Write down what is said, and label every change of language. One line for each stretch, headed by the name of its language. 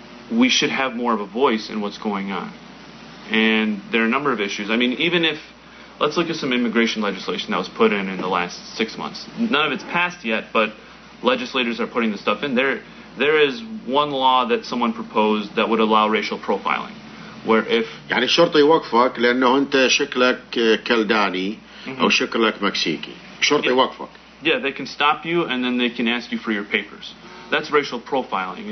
English: We should have more of a voice in what's going on. And there are a number of issues. I mean, even if, let's look at some immigration legislation that was put in the last 6 months. None of it's passed yet, but legislators are putting the stuff in. There is one law that someone proposed that would allow racial profiling, where if
Arabic: يعني الشرطة يوقفك لأنه أنت شكلك كلداني أو شكلك مكسيكي. الشرطة يوقفك.
English: Yeah, they can stop you and then they can ask you for your papers. That's racial profiling.